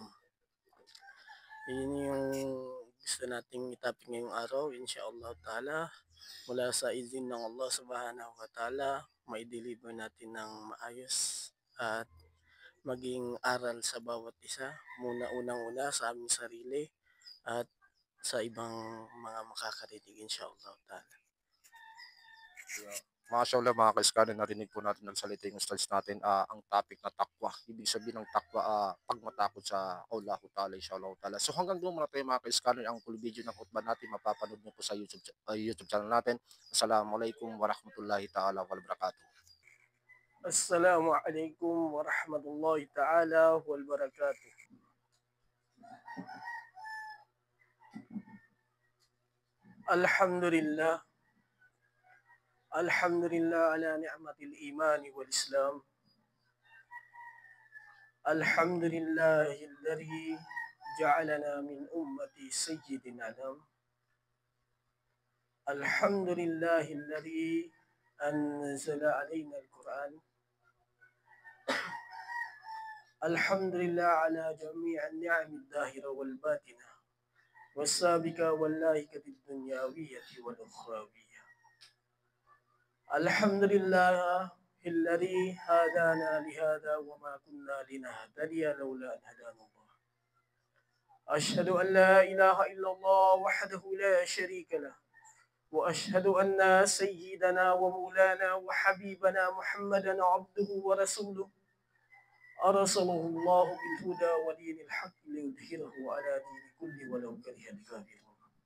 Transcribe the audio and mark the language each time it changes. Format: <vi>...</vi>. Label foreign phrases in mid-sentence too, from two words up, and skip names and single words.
<tl>Yun yung gusto nating topic ngayong araw,</tl> <ar>إن شاء الله تعالى.</ar> <tl>Mula sa izin ng Allah</tl> <ar>سبحانه وتعالى,</ar> <tl>mai-deliver natin ng maayos at maging aral sa bawat isa. Unang-una sa aming sarili at sa ibang mga makakarinig</tl> <ar>إن شاء الله تعالى.</ar> <tl>Mashallah mga ka-scanner, narinig po natin ng salita yung ustads natin, ang topic na takwa. Ibig sabihin ng takwa, pagmatakot sa</tl> <ar>الله تعالى إن شاء الله تعالى.</ar> <tl>So hanggang doon muna tayo mga ka-scanner, ang full video ng khutbah natin mapapanood niyo po sa YouTube channel natin.</tl> <ar>السلام عليكم ورحمة الله تعالى وبركاته. السلام عليكم ورحمة الله تعالى وبركاته. Alhamdulillah. الحمد لله على نعمة الإيمان والإسلام. الحمد لله الذي جعلنا من أمة سيدنا آدم. الحمد لله الذي أنزل علينا القرآن. الحمد لله على جميع النعم الظاهرة والباطنة. والسابقة واللاهقة الدنيوية والأخروية. الحمد لله الذي هدانا لهذا وما كنا لنهتدي لولا أن هدانا الله. أشهد أن لا إله إلا الله وحده لا شريك له، وأشهد أن سيدنا ومولانا وحبيبنا محمدا عبده ورسوله أرسله الله بالهدى ودين الحق ليظهره على دين كله ولو كره الكافرون.</ar>